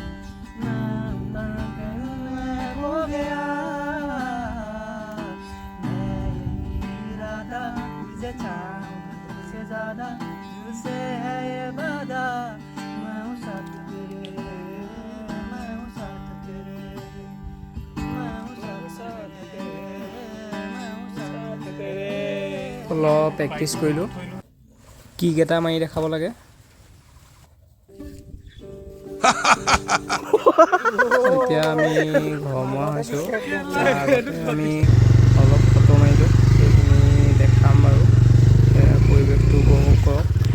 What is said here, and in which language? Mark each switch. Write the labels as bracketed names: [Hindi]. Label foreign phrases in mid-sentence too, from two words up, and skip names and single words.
[Hindi] मैं हो गया मैं यही इरादा तुझे चाहूं तुझसे ज्यादा तुझसे है ये वादा मैं हूँ साथ तेरे मैं हूँ साथ तेरे मैं हूँ साथ तेरे [Assamese] অলপ প্ৰেক্টিচ কৰিলোঁ কি কেইটা মাৰি দেখাব লাগে এতিয়া আমি ঘৰমুৱা হৈছোঁ আমি অলপ ফটো মাৰিলোঁ সেইখিনি দেখাম বাৰু পৰিৱেশটো উপভোগ কৰক